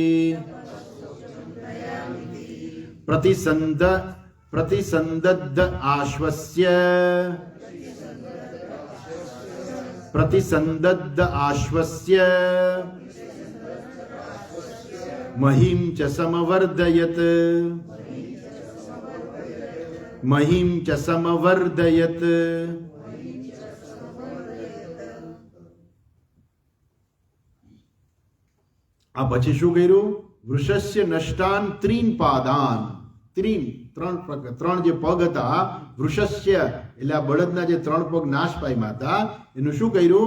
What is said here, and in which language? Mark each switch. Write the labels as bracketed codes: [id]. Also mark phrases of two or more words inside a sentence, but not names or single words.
[sa] प्रतिसंदद्ध आश्वस्य महीं च समवर्धयत्, महीं च समवर्धयत्. [gu] આ પછી શું કર્યું? [sa] વૃષસ્ય નષ્ટાન ત્રીન પાદાન. [gu] ત્રણ જે પગ હતા, વૃષસ્ય એટલે આ બળદના જે 3 પગ નાશ પામ્યા હતા, એનું શું કર્યું?